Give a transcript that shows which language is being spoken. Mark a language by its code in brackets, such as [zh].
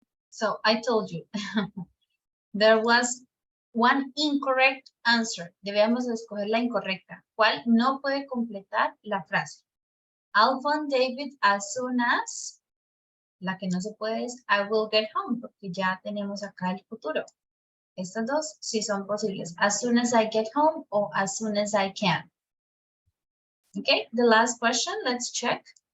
[en] So I told you, there was one incorrect answer. [es] Debemos escoger la incorrecta. ¿Cuál no puede completar la frase? [en] I'll phone David as soon as. [es] La que no se puede es [en] I will get home, [es] porque ya tenemos acá el futuro. Estas dos sí son posibles. [en] As soon as I get home or as soon as I can. Okay, the last question, let's check.